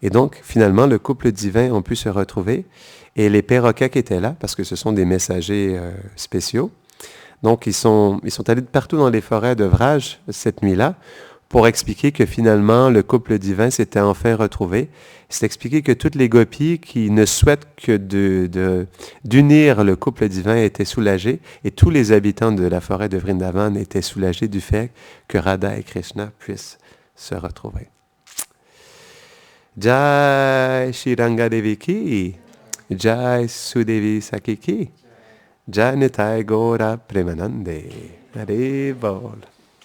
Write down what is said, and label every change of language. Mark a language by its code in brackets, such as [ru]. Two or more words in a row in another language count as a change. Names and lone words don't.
[fr] Et donc, finalement, le couple divin ont pu se retrouver. Et les perroquets qui étaient là, parce que ce sont des messagers spéciaux, donc ils sont allés de partout dans les forêts de Vraj cette nuit-là pour expliquer que finalement, le couple divin s'était enfin retrouvé. C'est expliqué que toutes les gopis qui ne souhaitent que d'unir le couple divin étaient soulagés et tous les habitants de la forêt de Vrindavan étaient soulagés du fait que Radha et Krishna puissent se retrouver. [hi] जय श्री रंगदेवी की, जय सुदेवी सखी की, जय निताई गौर प्रेमानन्दे. [bn] হরে বোল.